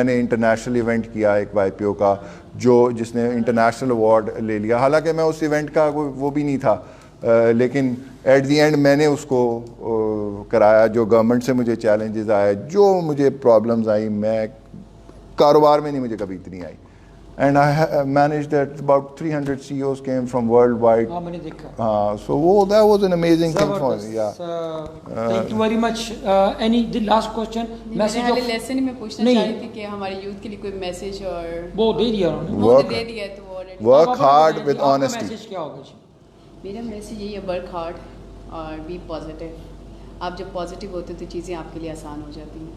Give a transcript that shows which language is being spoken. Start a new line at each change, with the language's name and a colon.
Urdu: میں نے international event کیا ایک وائی پی او کا، جس نے انٹرنیشنل ایوارڈ لے لیا. حالانکہ میں اس ایونٹ کا وہ بھی نہیں تھا، لیکن ایٹ دی اینڈ میں نے اس کو کرایا. جو گورنمنٹ سے مجھے چیلنجز آئے، جو مجھے پرابلمز آئی، میں کاروبار میں نہیں مجھے کبھی اتنی آئی.
English: And I managed that. About 300 CEOs came from worldwide.
Urdu: ہاں میں نے دیکھا.
English: So that was an amazing thing for me. Yeah. Thank you very much. Any the last question? Message of lesson
Urdu: میں پوچھنا چاہ رہی تھی کہ ہمارے یوتھ کے لیے کوئی میسج اور وہ دے دیا انہوں نے. وہ دے دیا ہے تو already.
English: Work hard with honesty.
Urdu: Message کیا ہوگا جی؟ میرا میسج یہی ہے،
English: Work hard اور be positive.
Urdu: آپ جب پازیٹیو ہوتے تو چیزیں آپ کے لیے آسان ہو جاتی ہیں.